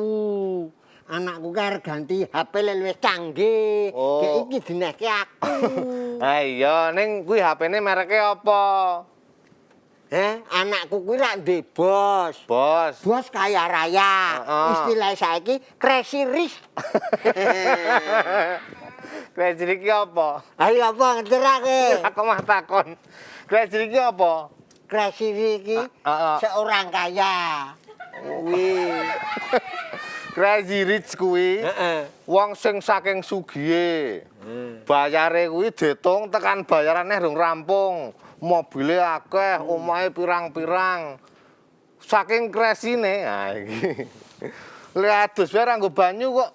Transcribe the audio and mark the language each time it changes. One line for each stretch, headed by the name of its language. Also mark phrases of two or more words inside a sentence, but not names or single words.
Javanese: Anakku kan ganti HP luwih canggih. Oh. Kayak iki dineke aku. Ha iya, ning kuwi HP-ne mereke apa? Anakku kuwi rak ndek bos. Bos. Bos kaya raya. Istilah saiki
English: crazy rich.
Javanese: Crazy iki apa? Ayo apa ngerti? Aku mah takon. Crazy iki apa?
English: Crazy rich
Javanese: iki
Indonesian: seorang kaya.
Javanese: Wih.
English: Crazy rich
Javanese: kuwi wong sing saking sugihe. Bayare kuwi diitung tekan bayarane rung rampung. Mobile akeh, omahe pirang-pirang. Saking crazy-ne. Ha iki. Le adus wae nganggo banyu kok.